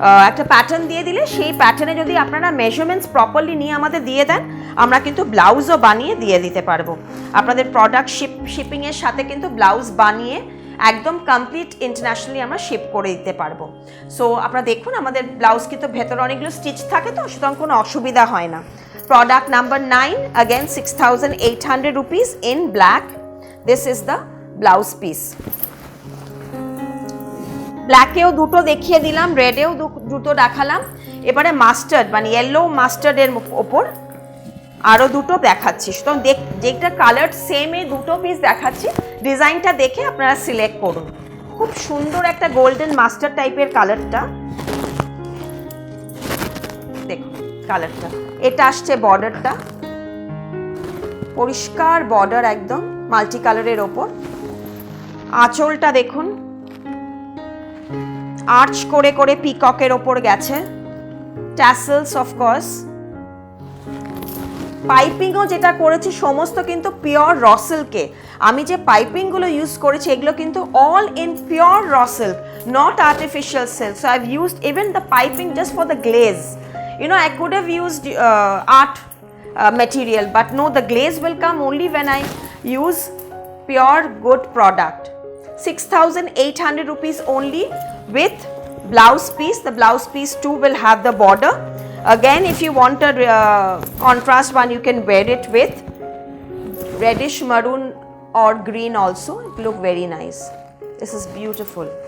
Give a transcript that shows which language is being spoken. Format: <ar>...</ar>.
<bn>একটা প্যাটার্ন দিয়ে দিলে সেই প্যাটার্নে যদি আপনারা মেজারমেন্টস প্রপারলি নিয়ে আমাদের দিয়ে দেন, আমরা কিন্তু ব্লাউজও বানিয়ে দিয়ে দিতে পারবো। আপনাদের প্রোডাক্ট শিপিংয়ের সাথে কিন্তু ব্লাউজ বানিয়ে একদম কমপ্লিট ইন্টারন্যাশনালি আমরা শিপ করে দিতে পারবো। সো আপনারা দেখুন, আমাদের ব্লাউজ কিন্তু ভেতরে অনেকগুলো স্টিচ থাকে, তো সুতরাং কোনো অসুবিধা হয় না।</bn> <en>Product number 9, again 6,800 rupees in black. This is the blouse piece.</en> <bn>ব্ল্যাকেও দুটো দেখিয়ে দিলাম, রেডেও দুটো দেখালাম, এবারে মাস্টার্ড মানে ইয়েলো মাস্টার্ডের ওপর আরও দুটো দেখাচ্ছি। সুতরাং যেটা কালার সেমে দুটো পিস দেখাচ্ছি, ডিজাইনটা দেখে আপনারা সিলেক্ট করুন। খুব সুন্দর একটা গোল্ডেন মাস্টার টাইপের কালারটা, দেখুন কালারটা। এটা আসছে বর্ডারটা, পরিষ্কার বর্ডার একদম মাল্টি কালারের ওপর। আঁচলটা দেখুন আর্চ করে করে পিককের ওপর গেছে, ট্যাসেলস অফকোর্স। পাইপিংও যেটা করেছি সমস্ত কিন্তু পিওর র সিল্কে। আমি যে পাইপিংগুলো ইউজ করেছি এগুলো কিন্তু</bn> <en>All in pure raw silk, not artificial silk. So I have used even the piping just for the glaze. You know, I could have used art material, but no, the glaze will come only when I use pure good product. 6,800 rupees only with blouse piece. The blouse piece too will have the border. Again, if you want a contrast one, you can wear it with reddish maroon or green also. It look very nice. This is beautiful.</en>